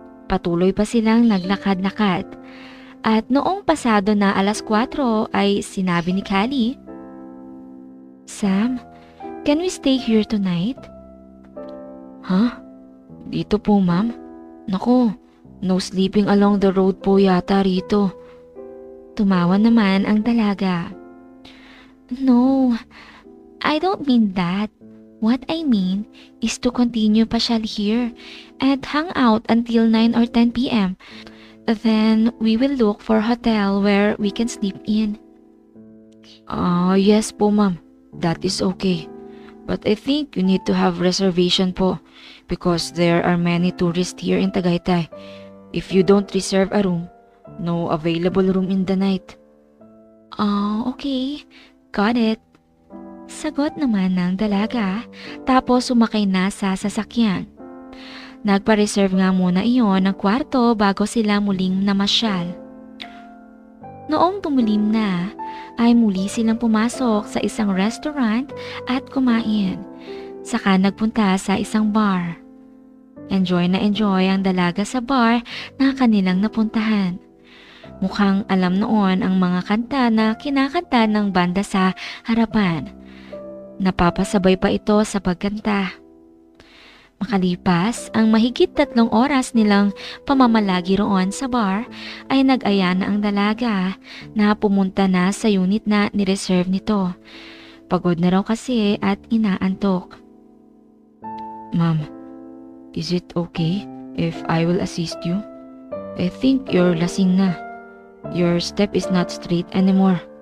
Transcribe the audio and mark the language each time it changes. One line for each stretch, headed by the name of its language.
Filipino: Patuloy pa silang naglakad-lakad. At noong pasado na 4:00 ay sinabi ni Callie,
English: "Sam, can we stay here tonight?"
Filipino: Ha? Dito po, ma'am? Naku,
English: no sleeping along the road
Filipino: po yata rito. Tumawa naman ang dalaga.
English: "No, I don't mean that. What I mean is to continue pasyal here and hang out until 9 or 10 p.m. Then we will look for a hotel where we can sleep in." Yes po, ma'am. That is okay. But I think you need to have reservation po because there are many tourists here in Tagaytay. If you don't reserve a room, no available room in the night. Okay. Got it.
Filipino: Sagot naman ng dalaga, tapos sumakay na sa sasakyan. Nagpa-reserve nga muna iyon ng kwarto bago sila muling namasyal. Noong tumulim na, ay muli silang pumasok sa isang restaurant at kumain. Saka nagpunta sa isang bar. Enjoy na enjoy ang dalaga sa bar na kanilang napuntahan. Mukhang alam noon ang mga kanta na kinakanta ng banda sa harapan. Napapasabay pa ito sa pagkanta. Makalipas ang mahigit 3 oras nilang pamamalagi roon sa bar, ay nag-aya na ang dalaga na pumunta na sa unit na nireserve nito. Pagod na raw kasi at inaantok.
English: Ma'am, is it okay if I will assist you? I think you're
Filipino: lasing na.
English: Your step is not straight anymore.